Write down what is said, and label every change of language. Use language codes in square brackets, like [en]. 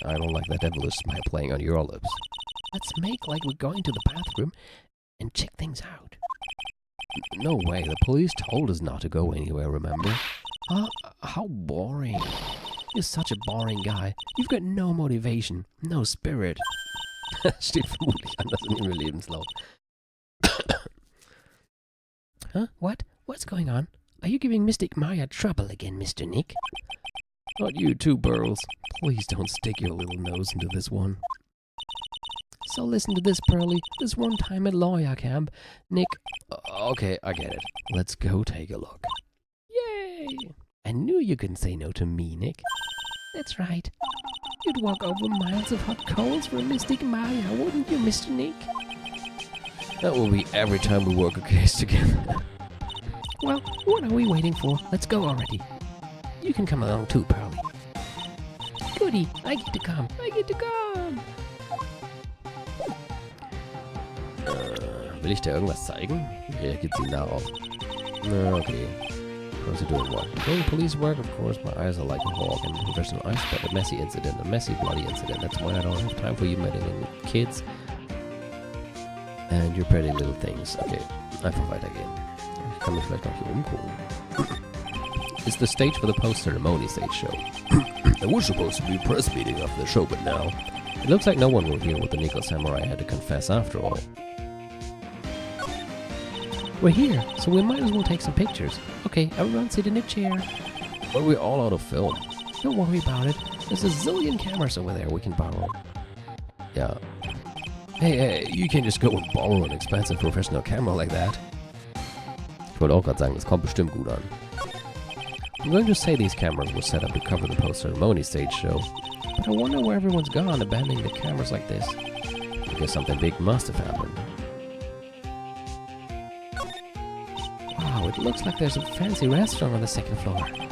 [en] I don't like that devilish smile playing on your lips. Let's make like we're going to the bathroom and check things out. No way, the police told us not to go anywhere, remember? How boring. You're such a boring guy. You've got no motivation, no spirit. [de] Steht vermutlich anders in ihrem Lebenslauf. [en] Huh? What? What's going on? Are you giving Mystic Maya trouble again, Mr. Nick? Not you too, Burls. Please don't stick your little nose into this one. So listen to this, Pearly. This one time at lawyer camp, Nick... okay, I get it. Let's go take a look. Yay! I knew you couldn't say no to me, Nick. That's right. You'd walk over miles of hot coals for a Mystic Maya, wouldn't you, Mr. Nick? That will be every time we work a case together. Well, what are we waiting for? Let's go already. You can come along too, Pearly. Goody, I get to come. I get to come. [de] Will ich dir irgendwas zeigen? Wie reagiert sie darauf? [en] Na, okay. What's he doing what? Doing police work, of course. My eyes are like a hawk, and there's an ice but a messy incident, a messy bloody incident. That's why I don't have time for you meddling with kids and your pretty little things. [de] Okay, einfach weitergehen. Ich kann mich vielleicht noch hier umgucken. [en] It's the stage for the post-ceremony stage show. There was supposed to be a press meeting after the show, but now... It looks like no one will hear what the Nickel Samurai had to confess after all. We're here, so we might as well take some pictures. Okay, everyone sit in a chair. But we're all out of film. Don't worry about it. There's a zillion cameras over there we can borrow. Yeah. Hey, you can't just go and borrow an expensive professional camera like that. [de] Ich wollte auch gerade sagen, das kommt bestimmt gut an. [en] I'm going to say these cameras were set up to cover the post-ceremony stage show, but I wonder where everyone's gone abandoning the cameras like this. I guess something big must have happened. Wow, it looks like there's a fancy restaurant on the second floor.